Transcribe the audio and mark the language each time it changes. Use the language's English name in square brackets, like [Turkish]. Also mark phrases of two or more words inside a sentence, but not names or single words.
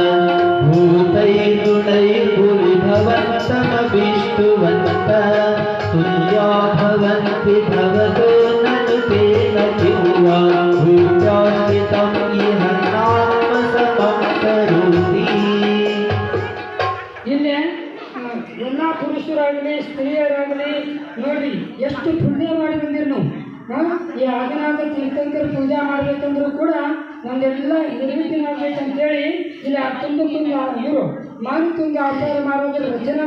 [Sanskrit] भूतैर्गुणैर्भुविभवन्तमभिष्टुवन्त तुल्या भवन्ति भवतो ननु तेन किंवा भूत्याश्रितं इह नात्मसमं करोति [Kannada] ಇಲ್ಲಿ ಎಲ್ಲ ಪುರುಷರಾಗಲಿ ಸ್ತ್ರೀಯರಾಗಲಿ ನೋಡಿ ಎಷ್ಟು ಪುಣ್ಯ ಮಾಡಿ ಬಂದಿರಿ ನಾವು ಈ ಆಗನಾಥ ತೀರ್ಥಂಕರ ಪೂಜೆ ಮಾಡಬೇಕಂದ್ರೂ ಕೂಡ ನಮ್ದೆಲ್ಲ ನಿರ್ವಿಘ್ನ ಆಗ್ಬೇಕಂತೇಳಿ ಇಲ್ಲಿ ತುಂಬಕ್ಕೊಂದು ಇವರು ಮಾನತುಂಗ ಆಚಾರ ಮಾಡೋದ್ರ ರಚನೆ